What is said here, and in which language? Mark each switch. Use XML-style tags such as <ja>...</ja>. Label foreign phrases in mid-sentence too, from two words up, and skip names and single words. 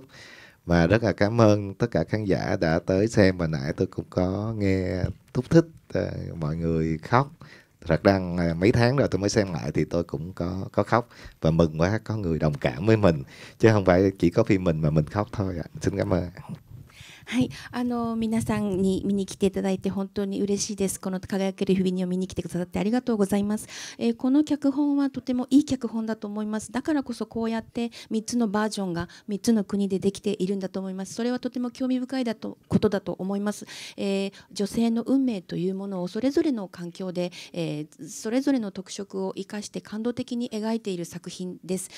<vi>Và rất là cảm ơn tất cả khán giả đã tới xem, và nãy tôi cũng có nghe thúc thích mọi người khóc. Thật ra mấy tháng rồi tôi mới xem lại thì tôi cũng có khóc, và mừng quá có người đồng cảm với mình, chứ không phải chỉ có phim mình mà mình khóc thôi ạ. Xin cảm ơn.</vi> <ja>はい、皆さんに見に来ていただいて本当に嬉しいです。この輝ける日々にを見に来てくださってありがとうございます。この脚本はとてもいい脚本だと思います。だからこそこうやって3つのバージョンが3つの国でできているんだと思います。それはとても興味深いことだと思います。女性の運命というものをそれぞれの環境で、それぞれの特色を生かして感動的に描いている作品です。</ja>